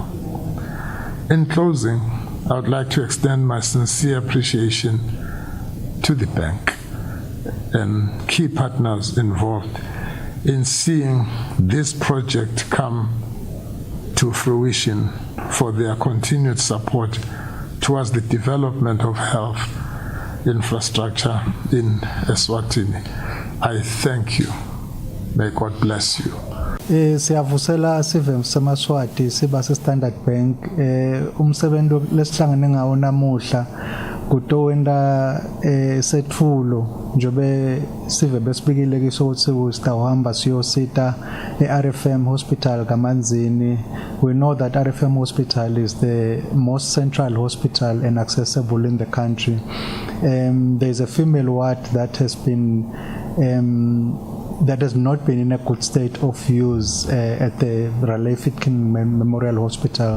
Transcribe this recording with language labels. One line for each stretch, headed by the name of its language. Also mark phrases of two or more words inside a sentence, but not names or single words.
English: In closing, I would like to extend my sincere appreciation to the bank and key partners involved in seeing this project come to fruition for their continued support towards the development of health infrastructure in Eswatini. I thank you. May God bless you.
Swati: Siyavusela sive semaswati siba se-Standard Bank umsebenzi lesihlangane ngawo namuhla kutowenda setfulo njobe sive besibikile kiso ukuthi sitawuhamba siyosita e-RFM Hospital kaManzini.
English: We know that RFM Hospital is the most central hospital and accessible in the country. There's a female ward that has not been in a good state of use at the Raleigh Fitkin Memorial Hospital.